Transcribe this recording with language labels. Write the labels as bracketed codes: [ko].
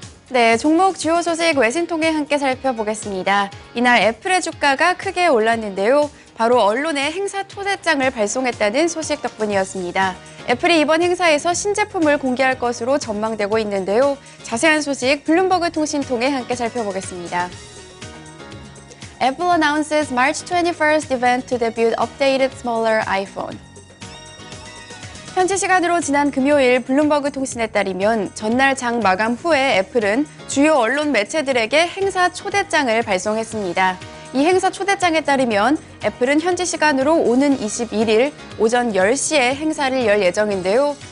[ko] 네, 종목 주요 소식 외신 통해 함께 살펴보겠습니다. 이날 애플의 주가가 크게 올랐는데요. 바로 언론에 행사 초대장을 발송했다는 소식 덕분이었습니다. 애플이 이번 행사에서 신제품을 공개할 것으로 전망되고 있는데요. 자세한 소식 블룸버그 통신 통해 함께 살펴보겠습니다. [en] Apple announces March 21st event to debut updated smaller iPhone. [ko] 현지 시간으로 지난 금요일 블룸버그 통신에 따르면 전날 장 마감 후에 애플은 주요 언론 매체들에게 행사 초대장을 발송했습니다. 이 행사 초대장에 따르면 애플은 현지 시간으로 오는 21일 오전 10시에 행사를 열 예정인데요.